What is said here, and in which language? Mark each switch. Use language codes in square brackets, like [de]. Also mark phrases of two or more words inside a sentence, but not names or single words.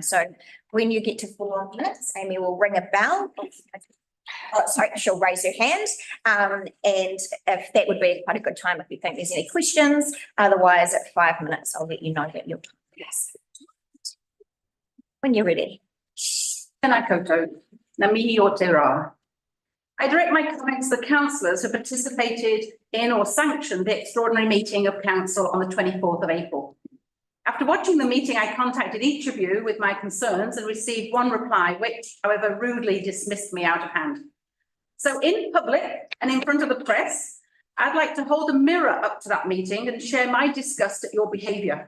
[en] So when you get to 4 minutes, Amy will ring a bell. Oh, sorry, she'll raise her hand. And if that would be quite a good time if you think there's any questions. Otherwise, at 5 minutes, I'll let you know that you're yes. When you're ready. [mi] Tēnā koutou, ngā mihi o te rā. [en] I direct my comments to the councillors who participated in or sanctioned the extraordinary meeting of council on the 24th of April. After watching the meeting, I contacted each of you with my concerns and received one reply, which, however, rudely dismissed me out of hand. So in public and in front of the press, I'd like to hold a mirror up to that meeting and share my disgust at your behaviour.